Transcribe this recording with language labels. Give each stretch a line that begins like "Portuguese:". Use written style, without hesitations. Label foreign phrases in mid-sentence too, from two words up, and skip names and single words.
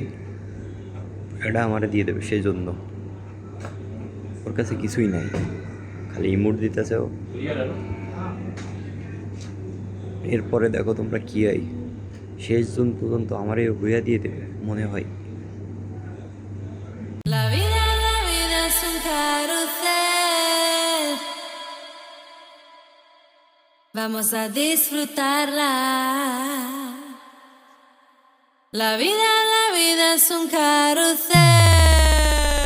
Bangla: এটা আমার দিয়ে দেবে সেই জন্য। ওর কাছে কিছুই নাই, খালি ইমোট দিতেছে ও। এরপরে দেখো তোমরা কি হয়, শেষ জন পর্যন্ত আমারই বুইয়া দিয়ে দেবে মনে হয়।
Spanish: La vida es un carrusel. Vamos a disfrutarla. La vida es un carrusel.